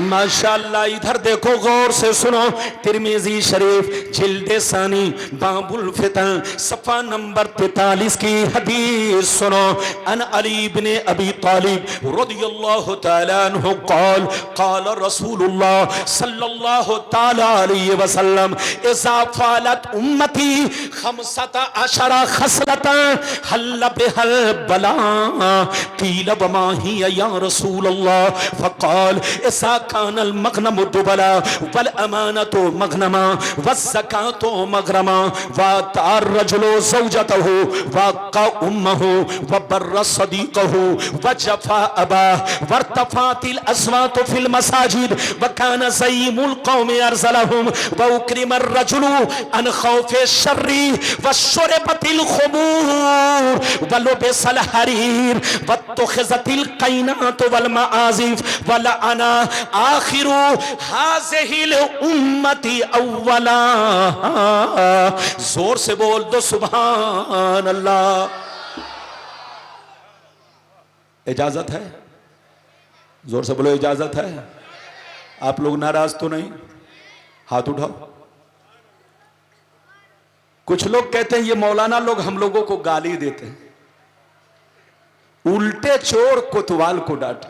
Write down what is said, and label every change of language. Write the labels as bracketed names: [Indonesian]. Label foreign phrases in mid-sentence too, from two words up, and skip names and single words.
[Hindi] माशाअल्लाह। इधर देखो, गौर से सुनो। तिरमिजी शरीफ जिल्दे सानी [Arabic] باب الفتن [Hindi] सफ़ा नंबर 43 की हदीस सुनो। [Arabic] عن علي ابن أبي طالب رضي الله تعالى عنه قال قال رسول الله صلى الله تعالى عليه وسلم إذا فعلت أمتي خمس عشرة خصلة حل بها البلاء قيل وما هي يا رسول الله فقال إذا كان المغنم دولا والأمانة مغنما والزكاة مغرما وأطاع الرجل زوجته وعق أمه وبر صديقه وجفا أباه وارتفعت الأصوات في المساجد وكان زعيم القوم أرذلهم وأكرم الرجل عن خوف شره وشربت الخمور ولبس الحرير واتخذت القينات والمعازف ولعن آخر هذه الأمة أولها. [Hindi] जोर से बोल दो [Arabic] سبحان الله. [Hindi] इजाजत है? जोर से बोलो, इजाजत है? आप लोग नाराज तो नहीं? हाथ उठाओ। कुछ लोग कहते हैं ये मौलाना लोग हम लोगों को गाली देते हैं, उल्टे चोर कोतवाल को डांटे।